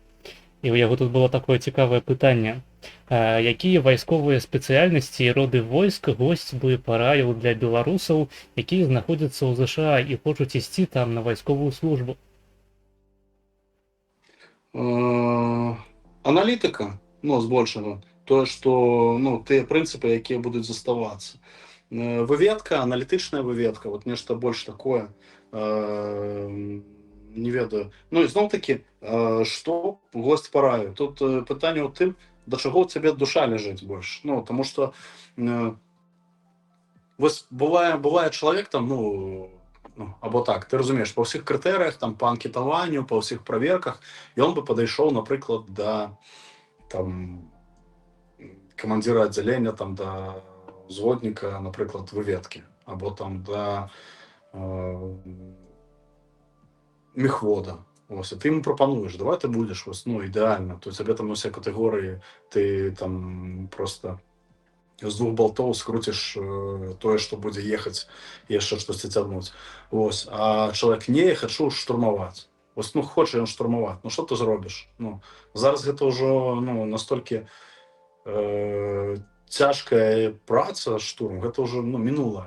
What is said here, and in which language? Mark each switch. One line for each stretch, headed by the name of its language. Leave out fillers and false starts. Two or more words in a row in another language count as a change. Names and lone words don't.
Ukrainian: І у яго тут було таке цікаве питання. Які військові спеціальності і роди войск гость би пораїв для білорусів, які знаходяться у США і хочуть істи там на військову службу? Аналітика, ну, збольшого. То, що, ну, ті принципи, які будуть заставатися.
Belarusian: Выведка, аналітична выведка, вот нешта больш такое, не ведаю. Ну, і знов-таки, што гость параіў? Тут пытанне ў тым, да чаго ў цябе душа ляжыць больш. Ну, таму што вось бывае чалавек там, ну, або так, ты разумееш, па ўсіх крытэрыях, там, па анкетаванню, па ўсіх праверках, ён бы падышоў, напрыклад, да там камандзіра аддзялення, там, да узводніка, напрыклад, выведкі, або там да мехвода. Ось, а ты ему прапануеш, давай ты будеш, ось, ну, ідэальна, то цябе там усе катэгорыі, ты там просто з двух болтоў скруціш тое, што будзе ехаць і яшчэ штосьці цягнуць. Ось, а чалавек, не, я хачу штурмаваць. Ось, ну, хоча ён штурмаваць, ну, што ты зробіш? Ну, зараз гэта ўжо, ну, настолькі цяжкая праца, штурм, гэта ўжо, ну, мінула.